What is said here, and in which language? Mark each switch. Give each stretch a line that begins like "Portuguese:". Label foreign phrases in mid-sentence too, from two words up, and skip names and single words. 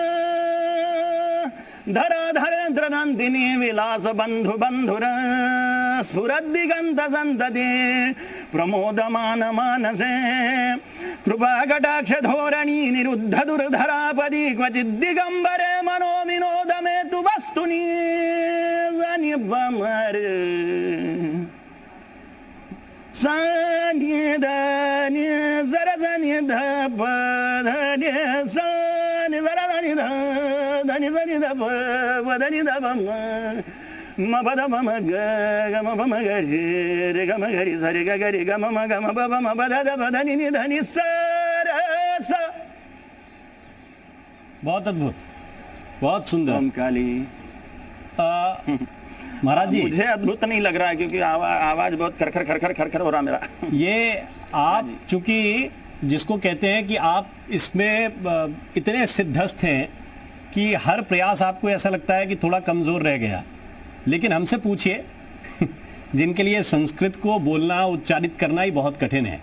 Sanskrit: धराधरेन्द्र नंदिनी विलास बंधु बंधुर स्फुरद्दिगंत संतते प्रमोदमान मानसे कृपा कटाक्ष धोरणी निरुद्ध दुर्धरापदी क्वचिद् दिगंबरे मनो विनोद में तु वस्तुनि जनिबमरे सान्य दान्य जरा दान्य धप दान्य सान्य जरा दान्य ध दान्य दान्य धप दान्य धप म पद म ग ग म प म ग रे ग म ग रि स रे ग ग रि ग म म ग म प प म प ध ध प ध नि नि ध नि स र स।
Hindi: बहुत अद्भुत, बहुत सुंदर। ओम काली। महाराज जी, मुझे अद्भुत नहीं लग रहा है क्योंकि आवाज बहुत खरखर खरखर खरखर हो रहा मेरा। ये आप चूंकि जिसको कहते हैं कि आप इसमें इतने सिद्धस्थ हैं कि हर प्रयास आपको ऐसा लगता है कि थोड़ा कमजोर रह गया, लेकिन हमसे पूछिए जिनके लिए संस्कृत को बोलना उच्चारित करना ही बहुत कठिन है।